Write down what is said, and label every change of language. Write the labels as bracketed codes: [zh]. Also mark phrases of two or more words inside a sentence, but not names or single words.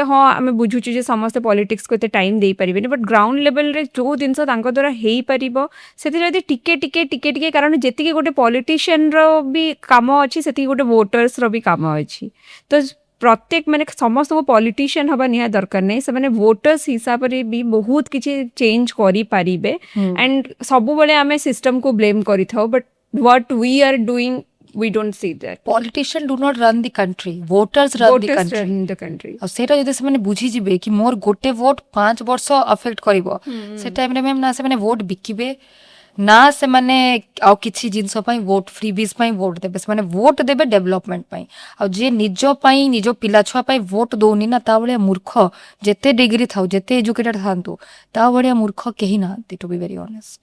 [or] ହଁ ଆମେ ବୁଝୁଛୁ ଯେ ସମସ୍ତେ ପଲିଟିକ୍ସକୁ ଏତେ ଟାଇମ୍ ଦେଇପାରିବେନି ବଟ୍ [en] ground levelରେ [or] ଯୋଉ ଜିନିଷ ତାଙ୍କ ଦ୍ୱାରା ହେଇପାରିବ ସେଥିରେ ଯଦି ଟିକେ କାରଣ ଯେତିକି ଗୋଟେ ପଲିଟିସିଆନର ବି କାମ ଅଛି ସେତିକି ଗୋଟେ ଭୋଟର୍ସର ବି କାମ ଅଛି ତ ପ୍ରତ୍ୟେକ ମାନେ ସମସ୍ତଙ୍କୁ ପଲିଟିସିଆନ ହେବା ନିହାତି ଦରକାର ନାହିଁ ସେମାନେ ଭୋଟର୍ସ ହିସାବରେ ବି ବହୁତ କିଛି ଚେଞ୍ଜ କରିପାରିବେ ଆଣ୍ଡ ସବୁବେଳେ ଆମେ ସିଷ୍ଟମକୁ ବ୍ଲେମ୍ କରିଥାଉ [en] but what we are doing we don't see that politicians do not run the country [or] voters run the country ଆଉ ସେଇଟା ଯଦି ସେମାନେ ବୁଝିଯିବେ କି ମୋର ଗୋଟେ ଭୋଟ 5 ବର୍ଷ ଅଫେକ୍ଟ କରିବ ସେ ଟାଇମରେ ମ୍ୟାମ୍ ନା ସେମାନେ ଭୋଟ ବିକିବେ ନା ସେମାନେ ଆଉ କିଛି ଜିନିଷ ପାଇଁ ଭୋଟ ଫ୍ରିବିଜ୍ ପାଇଁ ଭୋଟ ଦେବେ ସେମାନେ ଭୋଟ ଦେବେ ଡେଭଲପମେଣ୍ଟ ପାଇଁ ଆଉ ଯିଏ ନିଜ ପାଇଁ ନିଜ ପିଲା ଛୁଆ ପାଇଁ ଭୋଟ ଦଉନି ନା ତା ଭଳିଆ ମୂର୍ଖ ଯେତେ ଡିଗ୍ରୀ ଥାଉ ଯେତେ ଏଜୁକେଟେଡ ଥାନ୍ତୁ ତା ଭଳିଆ ମୂର୍ଖ କେହି ନାହାନ୍ତି [en] to be very honest